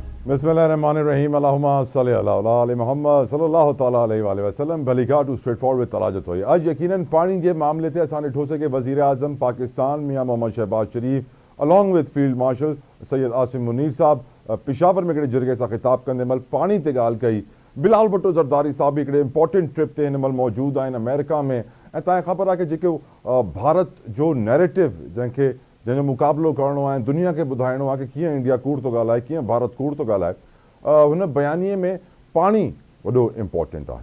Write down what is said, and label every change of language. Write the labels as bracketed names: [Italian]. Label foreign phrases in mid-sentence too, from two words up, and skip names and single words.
[Arabic] بسم الله الرحمن الرحيم. اللهم صل على محمد صلى الله تعالى عليه وسلم. Balika to straightforward tarajat hoyi. [Sindhi] अॼ यक़ीनन पाणी जे मामले थे असां ॾिठोसीं कि वज़ीर आज़म पाकिस्तान मियां मोहम्मद शहबाज शरीफ [English] along with [Sindhi] फील्ड मार्शल सैयद आसिम मुनीर साहब पेशावर में हिकिड़े जिरगे सां ख़िताब कंदे महिल पाणी ते ॻाल्हि कई। बिलावल भुट्टो ज़रदारी साहब भी हिकिड़े इंपॉर्टेंट ट्रिप ते हिन महिल मौजूदु आहिनि अमेरिका में। ऐं तव्हांखे ख़बर आहे कि जेको भारत जो नैरेटिव जंहिंजो मुक़ाबिलो करिणो आहे, दुनिया खे ॿुधाइणो आहे कि कीअं इंडिया कूड़ थो ॻाल्हाए, कीअं भारत कूड़ थो ॻाल्हाए, हुन बयानीअ में पाणी वॾो इम्पॉर्टेंट आहे।